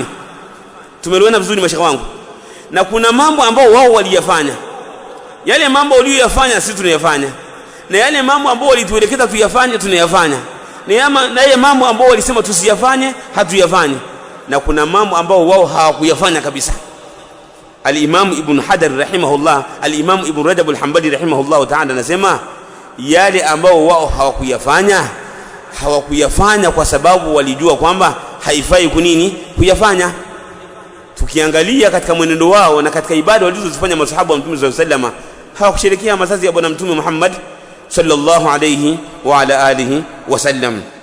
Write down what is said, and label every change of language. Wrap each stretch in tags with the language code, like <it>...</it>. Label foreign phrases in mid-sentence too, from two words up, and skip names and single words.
<sw>Tumeelewana vizuri mashaka wangu? Na kuna mambo ambao wao waliyafanya, yale mambo waliyofanya sisi tunayafanya, na yale mambo ambao walituelekeza tuyafanye tunayafanya, na yale mambo ambao walisema tusiyafanye hatuyafanye, na kuna mambo ambao wao hawakuyafanya kabisa. Al-Imam Ibn Hajar rahimahullah, al-Imam Ibn Rajab al-Hanbali</sw> <ar>rahimahullah ta'ala</ar> <sw>anasema yale ambao wao hawakuyafanya kwa sababu walijua kwamba haifai kunini kuyafanya. Tukiangalia katika mwenendo wao na katika ibada walizozifanya masahaba wa mtume</sw> <ar>sallallahu alaihi wasallam,</ar> <sw>hawakushirikia mazazi ya bwana mtume Muhammad</sw> <ar>sallallahu alayhi wa ala alihi wasallam.</ar>